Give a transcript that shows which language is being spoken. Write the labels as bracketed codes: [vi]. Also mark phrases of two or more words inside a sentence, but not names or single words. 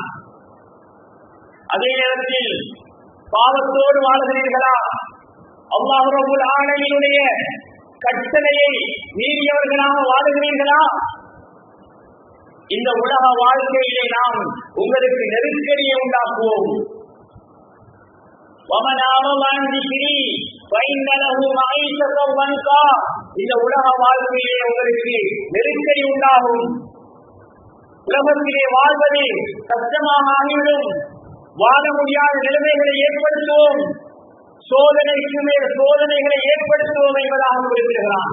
[ta] அதே நேரத்தில் பாவத்தோடு வாழுகிறீர்களா, அல்லாஹ் [ar] رب العالمين [ta] கட்டளையை மீறியவர்களாக வாழுகிறீர்களா? இந்த உலக வாழ்க்கையிலே நாம் உங்களுக்கு நெருக்கடியை உண்டாக்குவோம். [ar] وَمَنْ أَعْرَضَ عَنْ ذِكْرِي [ta] இந்த உலக வாழ்க்கையிலே உங்களுக்கு நெருக்கடி உண்டாகும், உலகத்திலே வாழ்வது கஷ்டமாக ஆகிவிடும், வாழ முடியாத நிலைமைகளை ஏற்படுத்துவோம், சோதனைக்கு மேல் சோதனைகளை ஏற்படுத்துவோம் என்பதாக குறிப்பிடுகிறான்.